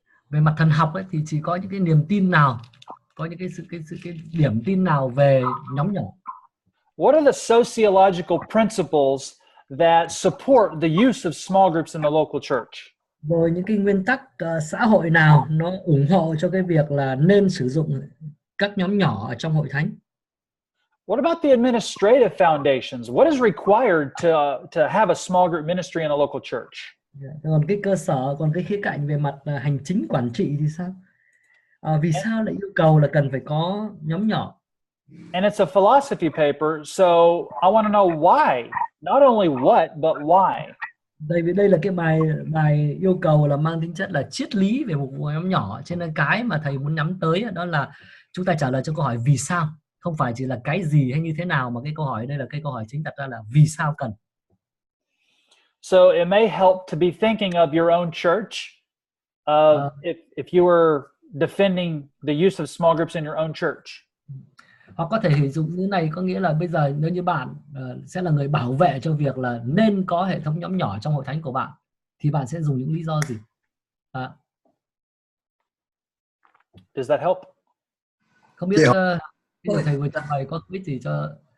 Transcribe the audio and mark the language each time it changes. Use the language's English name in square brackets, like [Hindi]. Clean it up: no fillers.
[Vietnamese] Về mặt thần học ấy, thì chị có những cái niềm tin nào, có những cái điểm tin nào về nhóm nhỏ? [English] What are the sociological principles that support the use of small groups in the local church? [Vietnamese] Rồi những cái nguyên tắc xã hội nào nó ủng hộ cho cái việc là nên sử dụng các nhóm nhỏ ở trong hội thánh? [English] What about the administrative foundations? What is required to have a small group ministry in a local church? [Vietnamese] Còn cái cơ sở, còn cái khía cạnh về mặt hành chính quản trị thì sao? Vì sao lại yêu cầu là cần phải có nhóm nhỏ? [English] And it's a philosophy paper, so I want to know why, not only what but why. [Vietnamese] Đây là cái bài yêu cầu là mang tính chất là triết lý về một nhóm nhỏ, cho nên cái mà thầy muốn nhắm tới đó là chúng ta trả lời cho câu hỏi vì sao, không phải chỉ là cái gì hay như thế nào, mà cái câu hỏi đây là cái câu hỏi chính đặt ra là vì sao cần. [English] So it may help to be thinking of your own church, if you were defending the use of small groups in your own church. [Vietnamese] Hoặc có thể sử dụng như này, có nghĩa là bây giờ nếu như bạn sẽ là người bảo vệ cho việc là nên có hệ thống nhóm nhỏ trong hội thánh của bạn, thì bạn sẽ dùng những lý do gì? [English] Does that help? [Vietnamese] Không biết cái thầy vừa trình bày có biết gì cho